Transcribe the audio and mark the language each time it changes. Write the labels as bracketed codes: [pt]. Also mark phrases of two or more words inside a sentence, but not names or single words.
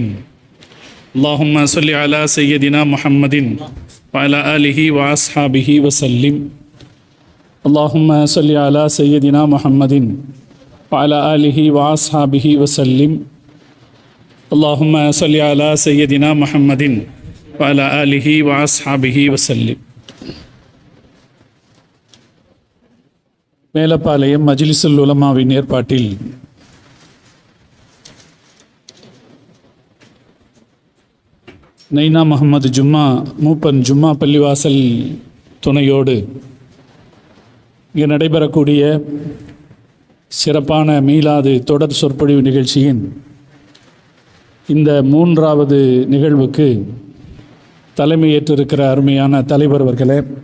[ar] اللهم صل على سيدنا محمد وعلى آله وأصحابه وسلم. اللهم صل على سيدنا محمد وعلى آله وأصحابه وسلم. اللهم صل على سيدنا محمد وعلى آله وأصحابه وسلم. [ta] மேலப்பாளையம் மஜ்லிஸுல் உலமாவின் ஏற்பாட்டில் நைனா முகமது ஜும்மா மூப்பன் ஜும்மா பள்ளிவாசல் துணையோடு இங்கு நடைபெறக்கூடிய சிறப்பான மீலாது தொடர் சொற்பொழிவு நிகழ்ச்சியின் இந்த 3வது நிகழ்வுக்கு தலைமையேற்றிருக்கிற அருமையான தலைவர் அவர்களே,